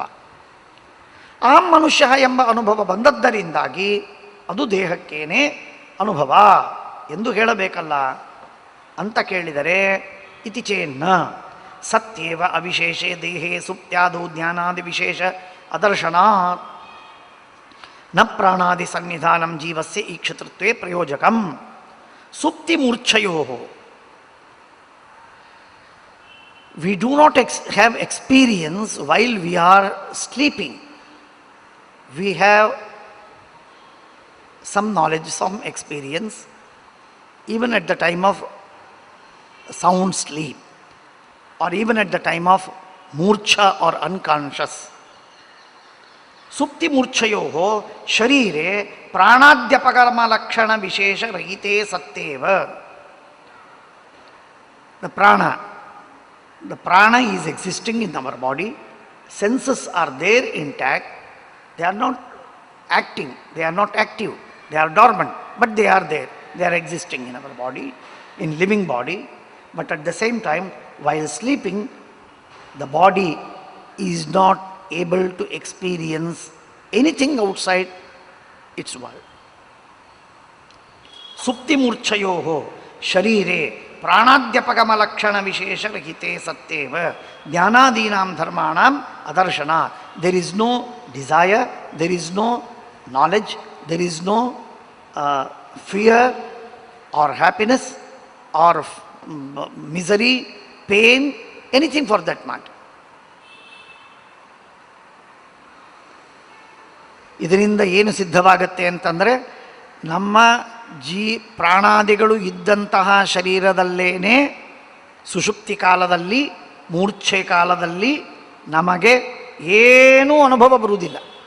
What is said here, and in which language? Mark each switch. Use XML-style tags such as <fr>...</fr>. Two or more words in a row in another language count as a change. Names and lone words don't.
<kn>ಅಹಂ ಮನುಷ್ಯ ಎಂಬ ಅನುಭವ ಬಂದದ್ದರಿಂದಾಗಿ ಅದು ದೇಹಕ್ಕೇನೆ ಅನುಭವ ಎಂದು ಹೇಳಬೇಕಲ್ಲ ಅಂತ ಕೇಳಿದರೆ,</kn> <sa>ಇತಿ ಚೇನ್ನ ಸತ್ಯೇವ ಅವಿಶೇಷೇ ದೇಹೇ ಸುಪ್ತ್ಯಾದೌ ಜ್ಞಾನಾದಿ ವಿಶೇಷ ಅದರ್ಶನಾತ್ ನ ಪ್ರಾಣಾದಿ ಸನ್ನಿಧಾನಂ ಜೀವಸ್ಯ ಈಕ್ಷತೃತ್ವೇ ಪ್ರಯೋಜಕಂ. ಸುಪ್ತಿ ಮೂರ್ಛಯೋಃ.</sa> <en>We do not have experience while we are sleeping. We have some knowledge, some experience, even at the time of sound sleep, or even at the time of murcha or unconscious.</en> <sa>ಸುಪ್ತಿ ಮೂರ್ಛಯೋ ಶರೀರೆ ಪ್ರಾಣಾದ್ಯಪಕರ್ಮ ಲಕ್ಷಣ ವಿಶೇಷ ರಹಿತೆ ಸತ್ತೇವ.</sa> <en>The prana is existing in our body. Senses are there intact. They are not acting, they are not active, they are dormant, but they are there. They are existing in our body, in living body. But at the same time, while sleeping, the body is not able to experience anything outside its world.</en> <sa>ಸುಪ್ತಿ ಮೂರ್ಛಯೋ ಶರೀರೆ ಪ್ರಾಣಾದ್ಯಪಗಮ ಲಕ್ಷಣ ವಿಶೇಷ ರಹಿತೆ ಸತ್ತೇವ ಜ್ಞಾನಾದೀನಾಂ ಧರ್ಮಾಣಾಂ ಅದರ್ಶನ.</sa> <en>there is no desire, there is no knowledge, there is no fear or happiness or misery, pain, anything for that matter.</en> <kn>ಇದರಿಂದ ಏನು ಸಿದ್ಧವಾಗತ್ತೆ ಅಂತಂದರೆ, ನಮ್ಮ ಪ್ರಾಣಾದಿಗಳು ಇದ್ದಂತಹ ಶರೀರದಲ್ಲೇನೆ ಸುಷುಪ್ತಿ ಕಾಲದಲ್ಲಿ, ಮೂರ್ಛೆ ಕಾಲದಲ್ಲಿ ನಮಗೆ ಏನೂ ಅನುಭವ ಬರುವುದಿಲ್ಲ.</kn>